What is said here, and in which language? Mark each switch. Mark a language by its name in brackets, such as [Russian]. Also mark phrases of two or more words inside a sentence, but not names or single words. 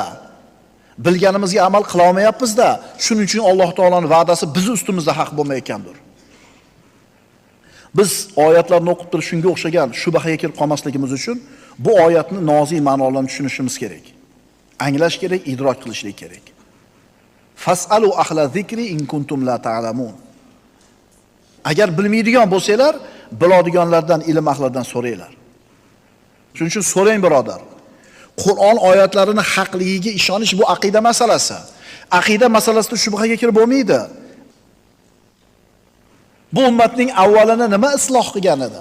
[Uzbek] Bilganimizga amal qila olmayapmiz-da. Shuning uchun Alloh taolaning va'dasi biz ustimizda haq bo'lmayotgandir. Biz oyatlarni o'qib turib shunga o'xshagan shubhaga kirib qolmasligimiz uchun bu oyatni nozik ma'nolarini tushunishimiz kerak. Anglash kerak, idrok qilishlik kerak. [Arabic] فاسألوا أهل الذكر إن كنتم لا تعلمون. [Uzbek] Agar bilmaydigan bo'lsanglar, biladiganlardan, ilm ahlidan so'ranglar. Shuning uchun so'rang, birodar. Qur'on oyatlarini haqligiga ishonish bu aqida masalasi. Aqida masalasida shubhaga kirib bo'lmaydi. Bu ummatning avvalini nima isloh qilgan edi?